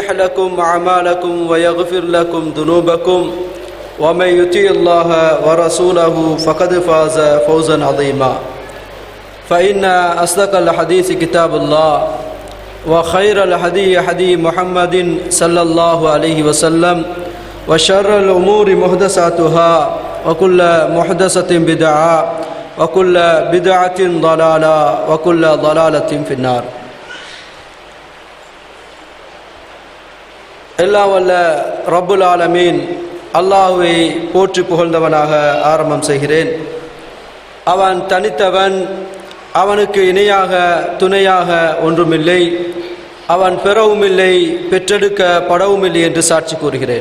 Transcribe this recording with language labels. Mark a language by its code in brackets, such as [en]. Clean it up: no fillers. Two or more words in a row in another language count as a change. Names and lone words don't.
[ar] لكم أعمالكم ويغفر لكم ذنوبكم ومن يطع الله ورسوله فقد فاز فوزا عظيما فإن أصدق الحديث كتاب الله وخير الهدي هدي محمد صلى الله عليه وسلم وشر الأمور محدثاتها وكل محدثة بدعة وكل بدعة ضلالة وكل ضلالة في النار. [ta] எல்லாம் வல்ல [ar] رب العالمين [ta] அல்லாஹ்வை போற்றி புகழ்ந்தவனாக ஆரம்பம் செய்கிறேன். அவன் தனித்தவன், அவனுக்கு இணையாக துணையாக ஒன்றுமில்லை, அவன் பெறவுமில்லை பெற்றெடுக்கப்படவுமில்லை என்று சாட்சி கூறுகிறேன்.